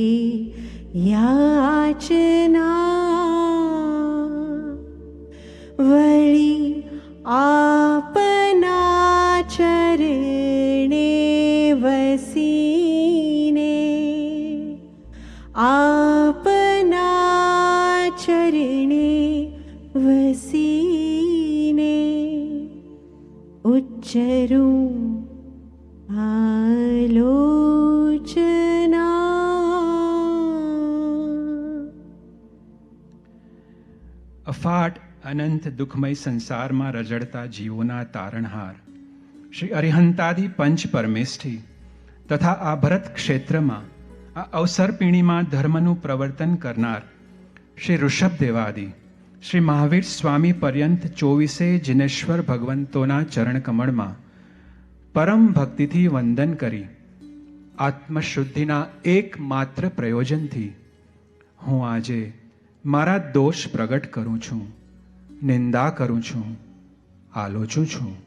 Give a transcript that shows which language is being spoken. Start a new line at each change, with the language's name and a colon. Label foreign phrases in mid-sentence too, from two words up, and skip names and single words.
Gujarati: યાચના વળી આપના ચરણે વસીને આપના ચરણે વસીને ઉચ્ચરું આલોચના। અફાટ અનંત દુઃખમય સંસારમાં રજડતા જીવોના તારણહાર શ્રી અરિહંતાદિ પંચ પરમેષ્ઠી તથા આ ભરત ક્ષેત્રમાં આ અવસરપીણીમાં ધર્મનું પ્રવર્તન કરનાર શ્રી ઋષભદેવાદિ શ્રી મહાવીર સ્વામી પર્યંત 24 જિનેશ્વર ભગવંતોના ચરણકમળમાં પરમ ભક્તિથી વંદન કરી આત્મશુદ્ધિના એકમાત્ર પ્રયોજનથી હું આજે મારા દોષ પ્રગટ કરું છું, નિંદા કરું છું, આલોચું છું.